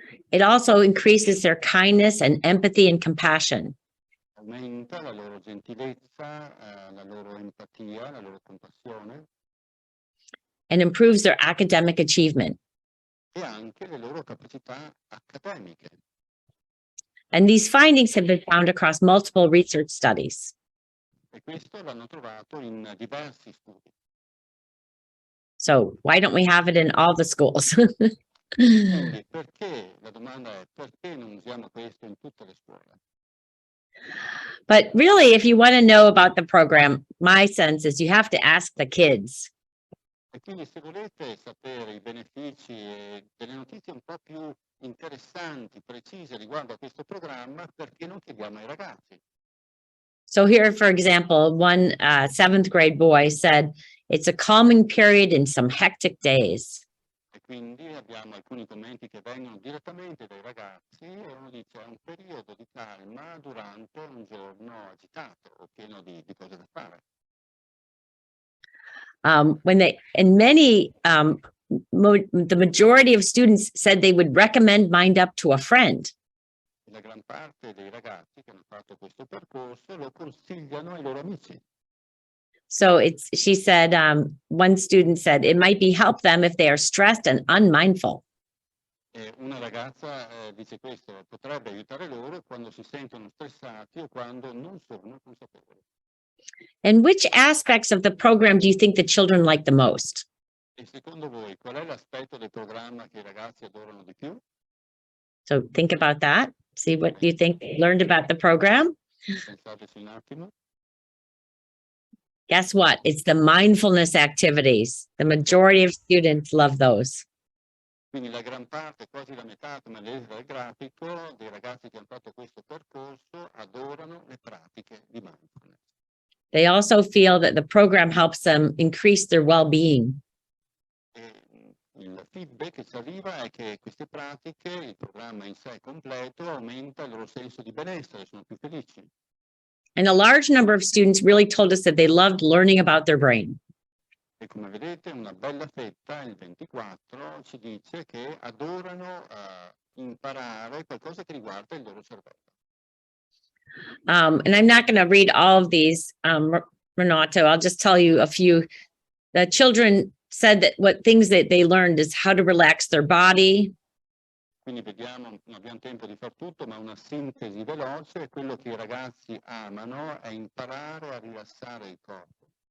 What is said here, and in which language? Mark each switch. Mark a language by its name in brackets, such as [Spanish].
[English] It also increases their kindness and empathy and compassion. [Italian] Aumenta la loro gentilezza, la loro empatia, la loro compassione. [English] And improves their academic achievement. [Italian] E anche le loro capacità accademiche. [English] And these findings have been found across multiple research studies. [Italian] E questo l'hanno trovato in diversi studi. [English] So why don't we have it in all the schools? [Italian] Quindi perché, la domanda è perché non usiamo questo in tutte le scuole? [English] But really, if you want to know about the program, my sense is you have to ask the kids. [Italian] E quindi se volete sapere i benefici e delle notizie un po' più interessanti, precise riguardo a questo programma, perché non chiediamo ai ragazzi? [English] So here, for example, one 7th grade boy said, it's a calming period in some hectic days. [Italian] E quindi abbiamo alcuni commenti che vengono direttamente dai ragazzi e uno dice è un periodo di calma durante un giorno agitato o pieno di cose da fare. [English] The majority of students said they would recommend Mind Up to a friend. [Italian] La gran parte dei ragazzi che hanno fatto questo percorso lo consigliano ai loro amici. [English] So she said, one student said, it might be help them if they are stressed and unmindful. [Italian] E una ragazza dice questo, potrebbe aiutare loro quando si sentono stressati o quando non sono consapevoli. [English] And which aspects of the program do you think the children like the most? [Italian] E secondo voi qual è l'aspetto del programma che i ragazzi adorano di più? [English] So think about that. See what you think they learned about the program. [Italian] Pensateci un attimo. [English] Guess what? It's the mindfulness activities. The majority of students love those. [Italian] Quindi la gran parte, quasi la metà, come vedete dal grafico, dei ragazzi che hanno fatto questo percorso adorano le pratiche di mindfulness. [English] They also feel that the program helps them increase their well-being. [Italian] Il feedback che ci arriva è che queste pratiche, il programma in sé completo, aumenta il loro senso di benessere, sono più felici. [English] And a large number of students really told us that they loved learning about their brain. [Italian] E come vedete una bella fetta, il 24, ci dice che adorano imparare qualcosa che riguarda il loro cervello. [English] And I'm not going to read all of these, Renato. I'll just tell you a few. The children said that what things that they learned is how to relax their body. [Italian] Quindi vediamo, non abbiamo tempo di far tutto, ma una sintesi veloce, quello che i ragazzi amano è imparare a rilassare il corpo.